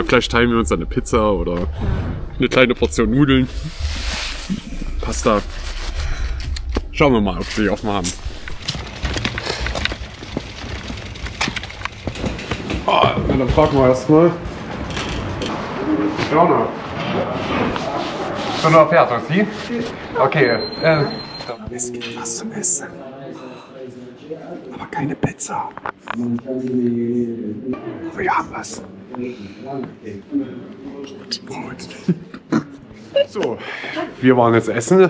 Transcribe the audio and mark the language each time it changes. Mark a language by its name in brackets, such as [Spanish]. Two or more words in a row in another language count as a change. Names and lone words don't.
[German] Vielleicht teilen wir uns eine Pizza oder eine kleine Portion Nudeln. Pasta. Schauen wir mal, ob wir die offen haben. Na, dann fragen wir erstmal. Jana. [Italian] Sono aperto, sì? [German] Okay. Es gibt was zu essen. Aber keine Pizza. Wir haben was. Gut. So, wir waren jetzt essen.